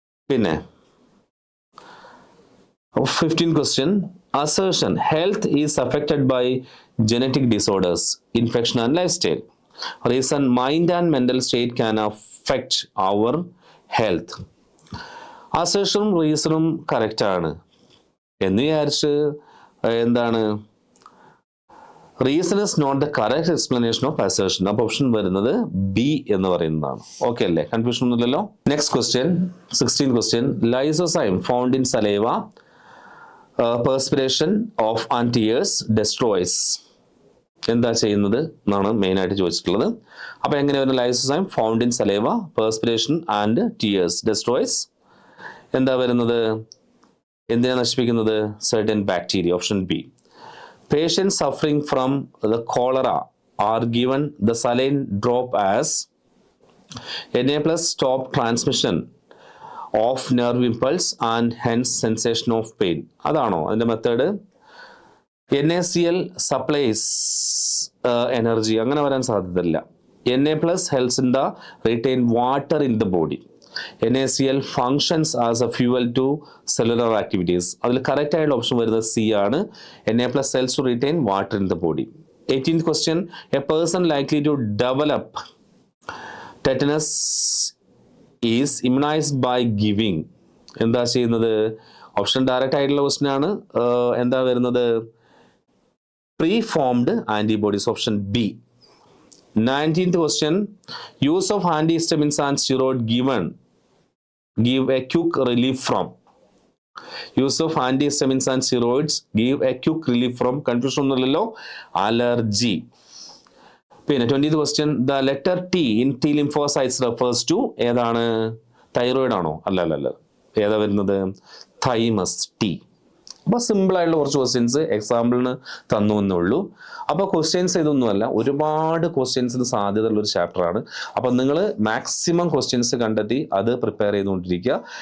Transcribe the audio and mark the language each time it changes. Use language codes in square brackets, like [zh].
[en] പിന്നെ 15th question assertion health is affected by genetic disorders, infection and lifestyle. Reason mind and mental state can affect our health. [ml] അസേഷനും റീസണും correct ആണ് എന്ന് വിചാരിച്ച് എന്താണ്? [en] Reason is not the correct explanation of assertion. [ml] അപ്പോൾ option വരുന്നത് B എന്ന് പറയുന്നതാണ്. Okay അല്ലേ? Confusion ഒന്നുമില്ലല്ലോ. [en] Next question 16th question lysozyme found in saliva perspiration of and tears destroys. [ml] എന്താ ചെയ്യുന്നത് എന്നാണ് മെയിൻ ആയിട്ട് ചോദിച്ചിട്ടുള്ളത്. അപ്പൊ എങ്ങനെ വരുന്ന? [en] Lysozyme found in saliva perspiration and tears destroys. [ml] എന്താ വരുന്നത്? എന്തിനാ നശിപ്പിക്കുന്നത്? [en] certain bacteria, option B. Patients suffering from the cholera are given the saline drop as stop transmission of nerve impulse and hence sensation of pain. [ml] അതാണോ അതിന്റെ method? [en] NaCl supplies energy, [ml] അങ്ങനെ വരാൻ സാധ്യതയില്ല. [en] Na+ helps in the retain water in the body. NaCl functions as a fuel to cellular activities. [ml] അതിൽ correct ആയിട്ടുള്ള option വരുന്നത് C ആണ്. [en] Na+ helps to retain water in the body. 18th question a person likely to develop tetanus is immunized by giving. [ml] എന്താ ചെയ്യുന്നത്? Option direct ആയിട്ടുള്ള question ആണ്. എന്താ വരുന്നത്? [en] pre-formed antibodies, option B. 19th question use of antihistamines and steroid give a quick relief from. Use of antihistamines and steroids give a quick relief from. Confusion ഒന്നുമില്ലല്ലോ, allergy. പിന്നെ 20th question the letter T in T lymphocytes refers to ഏതാണ്? [ml] Thyroid ആണോ? അല്ല. ഏതാ വരുന്നത്? Thymus T. അപ്പോൾ സിമ്പിളായിട്ടുള്ള കുറച്ച് ക്വസ്റ്റ്യൻസ് എക്സാമ്പിളിന് തന്നു എന്നുള്ളൂ. അപ്പോൾ ക്വസ്റ്റ്യൻസ് ഇതൊന്നുമല്ല, ഒരുപാട് ക്വസ്റ്റ്യൻസിന് സാധ്യതയുള്ള ഒരു ചാപ്റ്ററാണ്. അപ്പോൾ നിങ്ങൾ മാക്സിമം ക്വസ്റ്റ്യൻസ് കണ്ടെത്തി അത് പ്രിപ്പയർ ചെയ്തുകൊണ്ടിരിക്കുക.